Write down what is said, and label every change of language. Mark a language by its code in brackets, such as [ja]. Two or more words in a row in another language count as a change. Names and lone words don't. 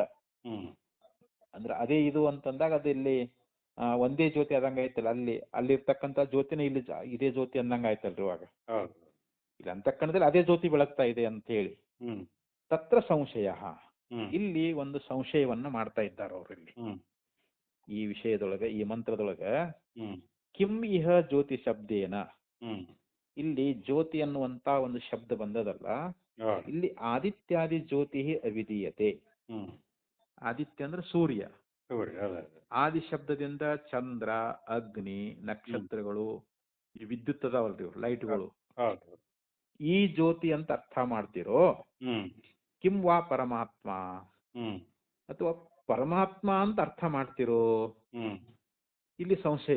[kn] ಅಂದ್ರೆ ಅದೇ ಇದು ಅಂತಂದಾಗ ಅದಿಲ್ಲಿ ಒಂದೇ ಜ್ಯೋತಿ ಆದಂಗ ಆಯ್ತಲ್ಲ, ಅಲ್ಲಿರ್ತಕ್ಕಂಥ ಜ್ಯೋತಿನ ಇಲ್ಲಿ ಇದೇ ಜ್ಯೋತಿ ಅಂದಂಗ ಆಯ್ತಲ್ರಿ ಇವಾಗ. ಇಲ್ಲಿ ಅಂತಕ್ಕಂಥದಲ್ಲಿ ಅದೇ ಜ್ಯೋತಿ ಬೆಳಗ್ತಾ ಇದೆ ಅಂತ ಹೇಳಿ. [sa] ತತ್ರ ಸಂಶಯ, [kn] ಇಲ್ಲಿ ಒಂದು ಸಂಶಯವನ್ನ ಮಾಡ್ತಾ ಇದ್ದಾರೆ ಅವರು ಇಲ್ಲಿ ಈ ವಿಷಯದೊಳಗೆ, ಈ ಮಂತ್ರದೊಳಗ. [sa] ಕಿಂ ಇಹ ಜ್ಯೋತಿ ಶಬ್ದೇನ, [kn] ಇಲ್ಲಿ ಜ್ಯೋತಿ ಅನ್ನುವಂತ ಒಂದು ಶಬ್ದ ಬಂದದಲ್ಲ, ಇಲ್ಲಿ [sa] ಆದಿತ್ಯಾದಿ ಜ್ಯೋತಿ ಅವಿಧೀಯತೆ. [kn] ಆದಿತ್ಯ ಅಂದ್ರೆ ಸೂರ್ಯ, ಆದಿ ಶಬ್ದದಿಂದ ಚಂದ್ರ, ಅಗ್ನಿ, ನಕ್ಷತ್ರಗಳು, ಈ ವಿದ್ಯುತ್ ಅದಾವಲ್ರಿ ಲೈಟ್ಗಳು, ಈ ಜ್ಯೋತಿ ಅಂತ ಅರ್ಥ ಮಾಡ್ತಿರೋ, [sa] ಕಿಂ ವಾ ಪರಮಾತ್ಮ [kn] ಅಥವಾ ಪರಮಾತ್ಮ ಅಂತ ಅರ್ಥ ಮಾಡ್ತಿರೋ, ಇಲ್ಲಿ ಸಂಶಯ.